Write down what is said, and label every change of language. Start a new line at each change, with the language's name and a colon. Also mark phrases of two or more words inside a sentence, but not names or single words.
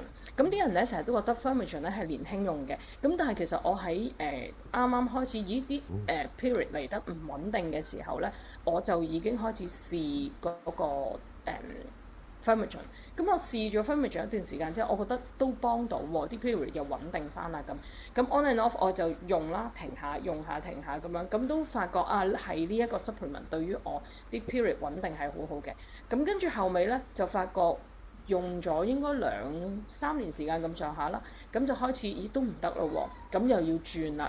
Cantonese: 咁啲人咧成日都覺得 Firmagem 咧係年輕用嘅，咁但係其實我喺啱啱開始咦啲period 嚟得唔穩定嘅時候咧，我就已經開始試嗰個Firmagem。咁我試咗 Firmagem 一段時間之後，我覺得都幫到喎，啲 period 又穩定翻啦咁
English: on and off
Cantonese: 我就用啦，停下用下停下咁樣，咁都發覺啊係呢一個 supplement 對於我啲 period 穩定係好好嘅。咁跟住後尾咧就發覺用咗應該2-3年時間咁上下啦，咁就開始咦都唔得咯喎，咁又要轉啦。